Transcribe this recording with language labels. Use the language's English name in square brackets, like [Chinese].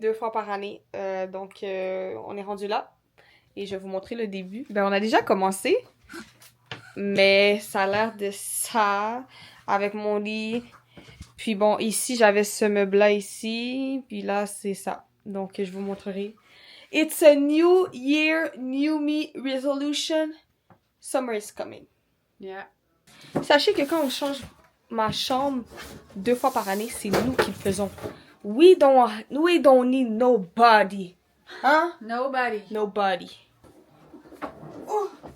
[French] 2 fois par année. Donc, on est rendu là. Et je vais vous montrer le début. Ben, on a déjà commencé. Mais ça a l'air de ça. Avec mon lit. Puis bon, ici, j'avais ce meuble-là ici. Puis là, c'est ça. Donc, je vous montrerai. [English] It's a new year, new me resolution. Summer is coming. Yeah. [French] Sachez que quand on change ma chambre 2 fois par année, c'est nous qui le faisons. [English] We don't need nobody. Hein? Nobody. Nobody. Oh.